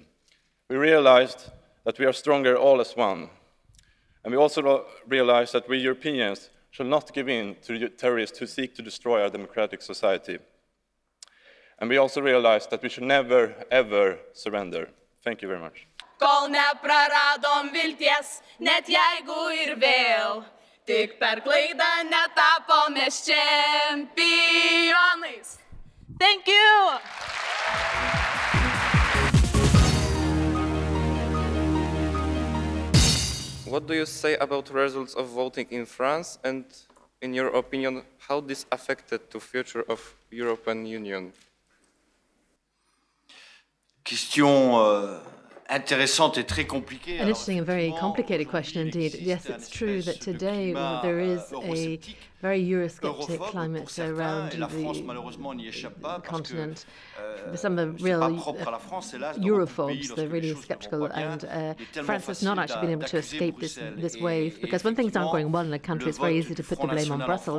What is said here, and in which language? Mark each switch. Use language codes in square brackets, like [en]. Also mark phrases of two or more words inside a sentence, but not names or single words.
[en] We realized that we are stronger all as one. And we also realized that we Europeans should not give in to the terrorists who seek to destroy our democratic society. And we also realized that we should never, ever surrender. Thank you very much. [lt] Kol nepraradom vilties, net jeigu ir vėl, tik per klaidą netapome čempionais. [en] Thank you! What do you say about results of voting in France, and in your opinion, how this affected the future of European Union? [fr] Question intéressante et très compliquée. [en] An interesting and very complicated question indeed. Yes, it's true that today there is a very Eurosceptic climate around the continent. Some of the real Europhobes, they're really sceptical, and France has not actually been able to escape this wave, because when things aren't going well in a country, it's very easy to put the blame on Brussels.